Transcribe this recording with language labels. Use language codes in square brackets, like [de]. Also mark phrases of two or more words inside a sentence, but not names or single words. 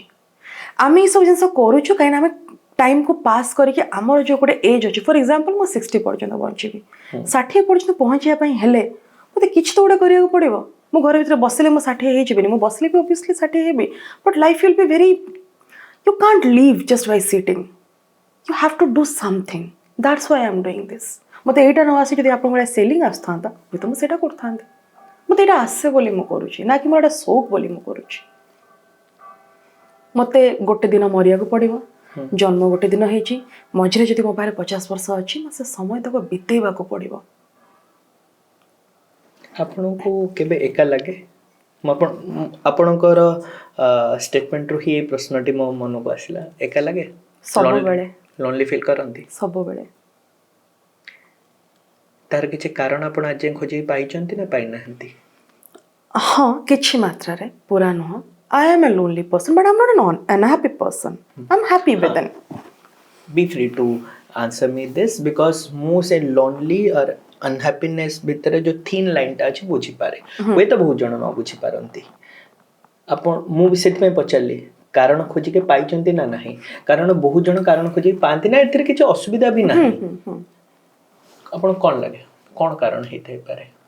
[or] ଆମେ ଏସବୁ ଜିନିଷ କରୁଛୁ କାହିଁକିନା ଆମେ ଟାଇମକୁ ପାସ୍ କରିକି ଆମର ଯୋଉ ଗୋଟେ ଏଜ୍ ଅଛି, [en] for example [or] ମୁଁ 60 ପର୍ଯ୍ୟନ୍ତ ବଞ୍ଚିବି, 60 ପର୍ଯ୍ୟନ୍ତ ପହଞ୍ଚିବା ପାଇଁ ହେଲେ ମୋତେ କିଛି ତ ଗୋଟେ କରିବାକୁ ପଡ଼ିବ। ମୁଁ ଘର ଭିତରେ ବସିଲେ ମୁଁ 60 ହେଇଯିବିନି, ମୁଁ ବସିଲେ ବି ଅବଭିୟସଲି 60 ହେବି, [en] but life will be very, you can't live just by sitting, you have to do something, that's why I'm doing this. [or] ମୋତେ ଏଇଟା ନ ଆସି ଯଦି ଆପଣଙ୍କ ଭଳିଆ ସେଲିଂ ଆସିଥାନ୍ତା ହୁଏତ ମୁଁ ସେଇଟା କରିଥାନ୍ତି। ମୋତେ ଏଇଟା ଆସେ ବୋଲି ମୁଁ କରୁଛି, ନା କି ମୋର ଏଇଟା ସଉକ ବୋଲି ମୁଁ କରୁଛି। ମୋତେ ଗୋଟେ ଦିନ ମରିବାକୁ ପଡ଼ିବ, ଜନ୍ମ ଗୋଟେ ଦିନ ହେଇଛି, ମଝିରେ ଯଦି ମୋ ପାଖରେ 50 ବର୍ଷ ଅଛି, ସେ ସମୟ ତାକୁ ବିତେଇବାକୁ ପଡ଼ିବ। ଆପଣଙ୍କୁ କେବେ ଏକା ଲାଗେ? ଆପଣଙ୍କର ଷ୍ଟେଟମେଣ୍ଟରୁ ହିଁ ଏଇ ପ୍ରଶ୍ନଟି ମୋ ମନକୁ ଆସିଲା, ଏକା ଲାଗେ? ସବୁବେଳେ [en] lonely feel [or] କରନ୍ତି? ସବୁବେଳେ। ତାର କିଛି କାରଣ ଆପଣ ଆଜି ଖୋଜିକି ପାଇଛନ୍ତି ନା ପାଇନାହାନ୍ତି? ହଁ, କିଛି ମାତ୍ରାରେ, ପୁରା ନୁହଁ। [en] I am a lonely person, but I'm not an unhappy person. I'm happy within. Be free to answer me this because [or] ମୁଁ ସେ lonely और unhappiness ଭିତରେ ଯୋଉ [en] thin line [or] ଟା ଅଛି ବୁଝିପାରେ, ହୁଏତ ବହୁତ ଜଣ ନ ବୁଝିପାରନ୍ତି। ଆପଣ ମୁଁ ବି ସେଥିପାଇଁ ପଚାରିଲି କାରଣ ଖୋଜିକି ପାଇଛନ୍ତି ନା ନାହିଁ, କାରଣ ବହୁତ ଜଣ କାରଣ ଖୋଜିକି ପାଆନ୍ତି ନା, ଏଥିରେ କିଛି ଅସୁବିଧା ବି ନାହିଁ। ଆପଣ କଣ ଲାଗେ କଣ କାରଣ ହେଇଥାଇପାରେ?